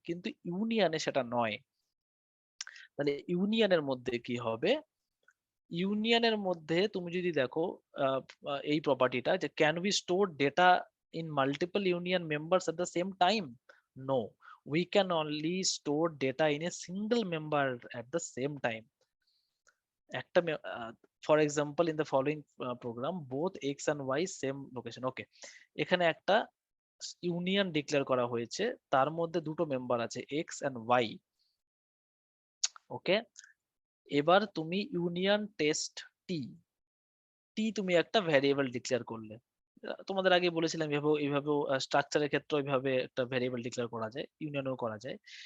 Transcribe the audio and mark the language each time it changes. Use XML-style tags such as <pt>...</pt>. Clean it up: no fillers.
<bn>কিন্তু ইউনিয়নে সেটা নয়। তাহলে ইউনিয়নের মধ্যে কি হবে, ইউনিয়নের মধ্যে তুমি যদি দেখো এই প্রপার্টিটা, যে</bn> <en>Can we store data in multiple union members at the same time? No, we can only store data in a single member at the same time. একটা for example in the following program both x and y same location.</en> <bn>Okay, এখানে একটা union declare করা হয়েছে, তার মধ্যে দুটো member আছে x and y। ওকে, এবার তুমি ইউনিয়ন টেস্ট টি তুমি একটা ভ্যারিয়েবল ডিক্লেয়ার করলে, তোমাদের আগে বলেছিলাম এইভাবেও স্ট্রাকচারের ক্ষেত্রে এইভাবে একটা ভেরিয়েবল ডিক্লেয়ার করা যায়, ইউনিয়নও করা যায়।</bn>